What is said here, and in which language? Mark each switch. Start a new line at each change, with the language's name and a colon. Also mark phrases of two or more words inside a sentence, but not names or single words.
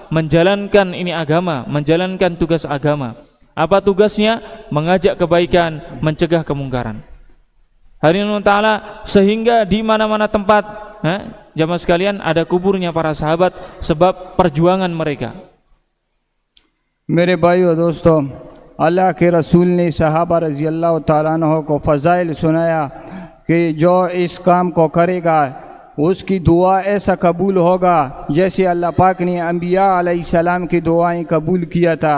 Indonesian: Menjalankan ini agama, menjalankan tugas agama. Apa tugasnya? Mengajak kebaikan, mencegah kemungkaran. Hari ini ta'ala, sehingga di mana-mana tempat, jamaah sekalian, ada kuburnya para sahabat sebab perjuangan mereka.
Hindi: मेरे भाइयों दोस्तों, अल्लाह के रसूल ने सहाबा
Arabic: رضي الله تعالى عنه
Hindi: को फ़ज़ाइल सुनाया कि जो इस काम को करेगा उसकी दुआ ऐसा कबूल होगा जैसे अल्लाह पाक ने अंबिया अलैहिस्सलाम की दुआएं कबूल किया था।